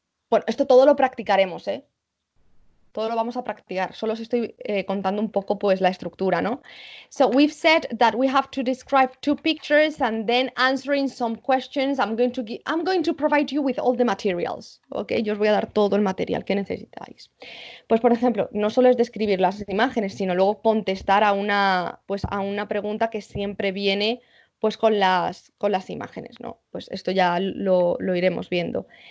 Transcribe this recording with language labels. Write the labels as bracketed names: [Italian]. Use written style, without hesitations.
[Spanish] Bueno, esto todo lo practicaremos, ¿eh? Todo lo vamos a practicar. Solo os estoy contando un poco, pues, la estructura, ¿no? [English] So we've said that we have to describe 2 pictures and then answering some questions. I'm going to provide you with all the materials, ¿ok? [Spanish] Yo os voy a dar todo el material que necesitáis. Pues, por ejemplo, no solo es describir las imágenes, sino luego contestar a una pregunta que siempre viene, pues, con las imágenes, ¿no? Pues esto ya lo iremos viendo.